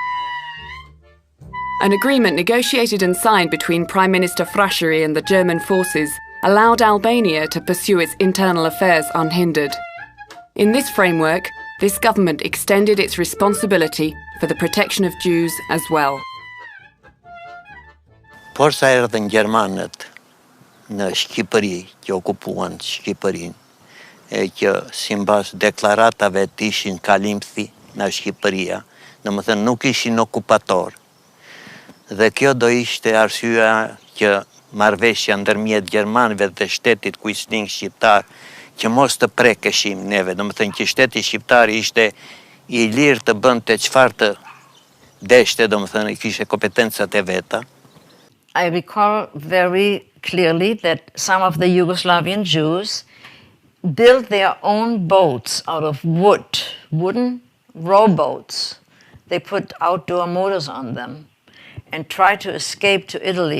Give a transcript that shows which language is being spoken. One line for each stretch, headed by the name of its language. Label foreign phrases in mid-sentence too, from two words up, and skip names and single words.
English: An agreement negotiated and signed between Prime Minister Frashëri and the German forces allowed Albania to pursue its internal affairs unhindered. In this framework, this government extended its responsibility for the protection of Jews as well.
Albanian: Por sa erdhën gjermanët në Shqipëri, që okupuan Shqipërinë, e që sipas deklaratave të ishin kalimthi në Shqipëria, domethënë nuk ishin okupator. Dhe kjo do ishte arsyeja që marrëveshja ndërmjet gjermanëve dhe shtetit kuisling shqiptar që mos të prekeshim neve, domethënë që shteti shqiptar ishte I lirë të bënte çfarë të deshte, domethënë kishte kompetencat e veta.
English: I recall very clearly that some of the Yugoslavian Jews built their own boats out of wood, wooden rowboats. They put outdoor motors on them and tried to escape to Italy.